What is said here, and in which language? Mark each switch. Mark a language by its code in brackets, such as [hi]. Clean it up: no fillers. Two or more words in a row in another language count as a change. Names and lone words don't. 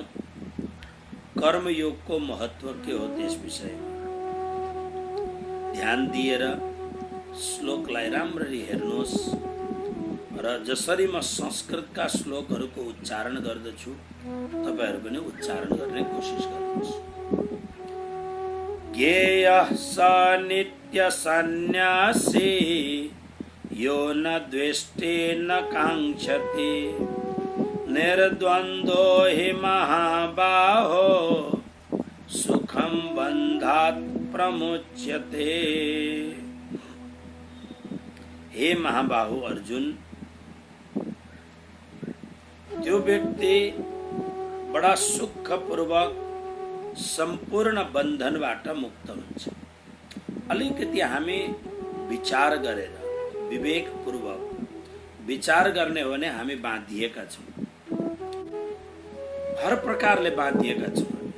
[ne] कर्मयोगको महत्व के हो त्यस विषयमा ध्यान दिएर श्लोकलाई राम्ररी हेर्नुहोस् र जसरी म संस्कृतका श्लोकहरूको उच्चारण गर्दछु तपाईहरु पनि उच्चारण गर्ने कोसिस गर्नुहोस्। [sa] ज्ञेयः स नित्य सन्न्यासी यो न द्वेष्टे न काङ्क्षति निर्द्वन्द्वो हि महाबाहो सुखं बन्धात् प्रमुच्यते। [ne] हे महाबाहु अर्जुन, त्यो व्यक्ति बडा सुखपूर्वक सम्पूर्ण बन्धनबाट मुक्त हुन्छ। अलिकति हामी विचार गरेर विवेकपूर्वक विचार गर्ने हो भने हामी बाँधिएका छौँ, हर प्रकारले बाँधिएका छौँ।